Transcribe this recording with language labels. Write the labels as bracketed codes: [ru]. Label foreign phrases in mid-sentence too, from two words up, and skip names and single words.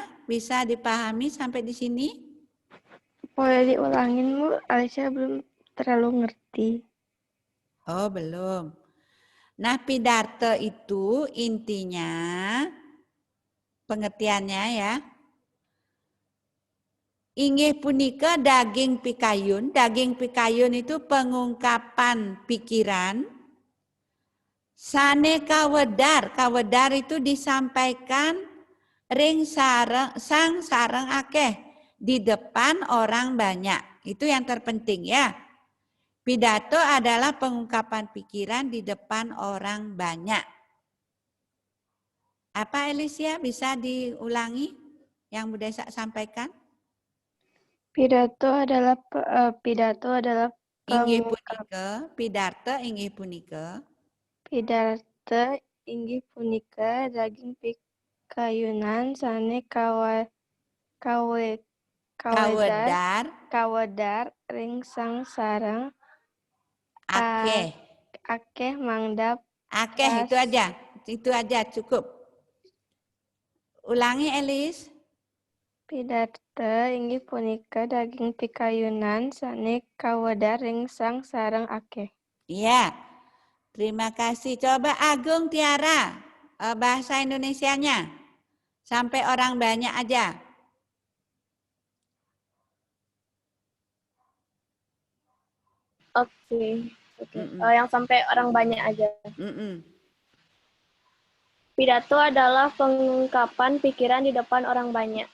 [id] Bisa dipahami sampai di sini? Boleh diulangin, Bu? Alicia belum terlalu ngerti. Oh, belum. Nah, pidarte itu intinya, pengertiannya ya, [ban] inggih punika daging pikayun. Daging pikayun [id] itu pengungkapan pikiran. [ban] Sane kawedar. Kawedar [id] itu disampaikan [ban] ring sang sareng akeh [id] di depan orang banyak. Itu yang terpenting ya. Pidato adalah pengungkapan pikiran di depan orang banyak. Apa Alicia bisa diulangi yang Bu Desa sampaikan? Pidato adalah [ban] Inggih punika, pidarte inggih punika. Pidarte inggih punika daging pikayunan sane kawedar ring sang sareng akeh mangdap. [id] Akeh itu aja cukup. Ulangi Elis. [ban] Pidarte inggih punika daging pikayunan sane kawedar ring sang sareng akeh. [id] Iya. Terima kasih. Coba Agung Tiara bahasa Indonesianya. Sampai orang banyak aja. Oke. Yang sampai orang banyak aja. Pidato adalah pengungkapan pikiran di depan orang banyak.